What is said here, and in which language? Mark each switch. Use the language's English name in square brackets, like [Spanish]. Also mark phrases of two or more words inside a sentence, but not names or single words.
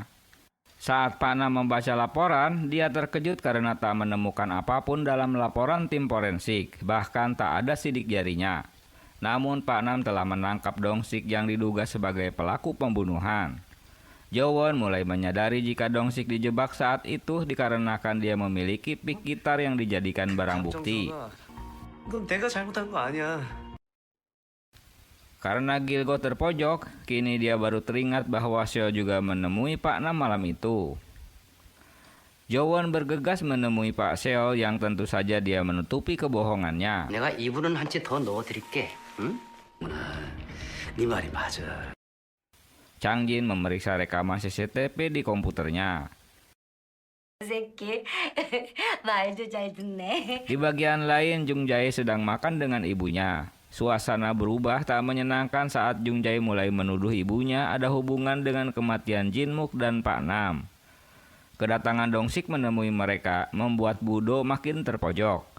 [Indonesian] Saat Pak Nam membaca laporan, dia terkejut karena tak menemukan apapun dalam laporan tim forensik, bahkan tak ada sidik jarinya. Namun Pak Nam telah menangkap Dong-sik yang diduga sebagai pelaku pembunuhan. Jowon mulai menyadari jika Dong-sik dijebak saat itu dikarenakan dia memiliki pick gitar yang dijadikan barang bukti. [Korean] 넌 내가 잘못한 거 아니야. [Indonesian] Karena Gilgo terpojok, kini dia baru teringat bahwa Seo juga menemui Pak Nam malam itu. Jowon bergegas menemui Pak Seo yang tentu saja dia menutupi kebohongannya. [Korean] 내가 이불은 한 채 더 넣어드릴게. 응? 네 말이 맞아. [Indonesian] Chang Jin memeriksa rekaman CCTV di komputernya. [Korean] 새끼 말도 잘 듣네. [Indonesian] Di bagian lain, Jung Jae sedang makan dengan ibunya. Suasana berubah tak menyenangkan saat Jung Jae mulai menuduh ibunya ada hubungan dengan kematian Jin Mook dan Pak Nam. Kedatangan Dong-sik menemui mereka membuat Budo makin terpojok.